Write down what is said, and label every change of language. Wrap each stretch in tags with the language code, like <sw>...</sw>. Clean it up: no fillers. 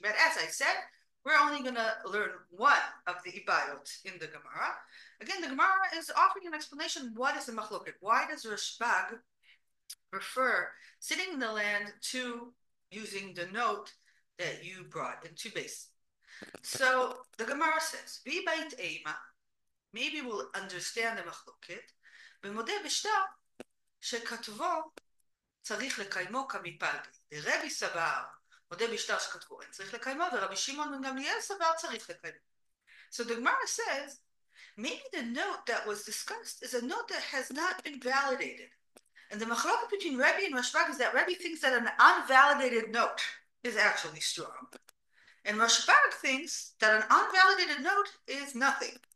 <en>But as I said, we're only going to learn one of the ibayot in the Gemara. Again, the Gemara is offering an explanation. What is the machloket? Why does Rashbam prefer sitting in the land to using the note that you brought in two base. So the Gemara says, "V'bait ema." Maybe we'll understand the machloket.</en> <he>במודה בשטר שכתבו צריך לקיימו כמפלגי. רבי סבר, מודה בשטר שכתבו אין צריך לקיימו, ורבי שמעון בן גמליאל סבר צריך לקיימו.</he> <en>So the Gemara says, maybe the note that was discussed is a note that has not been validated. And the machloket between Rebbe and Rashbam is that Rebbe thinks that an unvalidated note is actually strong. And Rashbam thinks that an unvalidated note is nothing.</en>